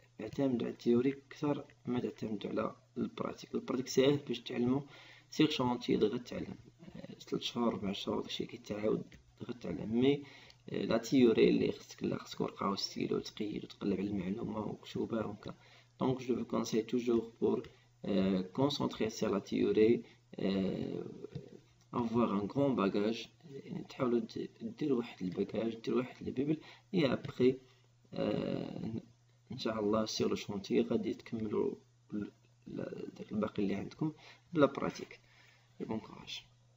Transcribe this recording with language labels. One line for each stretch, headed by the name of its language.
Arabic: اعتمدوا على التيوري اكثر ما تعتمدوا على البراتيك ساهل باش تعلموا سيغ شونتي دغيا تعلم 3 شهور 4 شهور داكشي كيتعاود دغيا تعلم. مي لا تيوري اللي خصك ورقه وستيلو تقيد وتقلب على المعلومه ومكتوبه هكا.
French: دونك جو vous conseille toujours pour concentrer sur la théorie, avoir un grand bagage.
Arabic: تحاولوا ديروا واحد الباكاج ديروا واحد البيبل
French: et après
Arabic: ان شاء الله سير لو شونتي غادي تكملوا داك الباقي اللي عندكم بلا براتيك. بون كوراج.